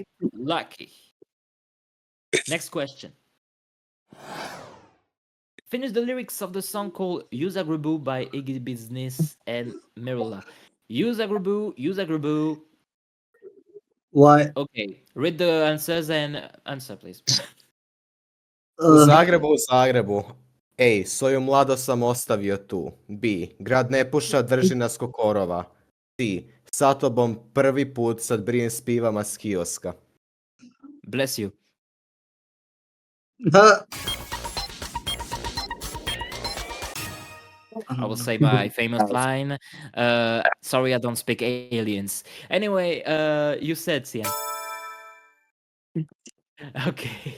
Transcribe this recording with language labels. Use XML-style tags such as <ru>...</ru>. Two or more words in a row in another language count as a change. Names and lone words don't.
<en>lucky. Next question. Finish the lyrics of the song called Use Agrubu by Iggy Business and Mirula. Use Agrubu. What? Okay, read the answers and answer, please.</en> <hr>U Zagrebu. A. Svoju mladost sam ostavio tu. B. Grad ne puša, drži nas ko korova. C. Sa tobom prvi put sad brijem s pivama s kioska.</hr> <en>Bless you. I will say my famous line. Sorry, I don't speak aliens. Anyway, you said Cian. Okay.</en>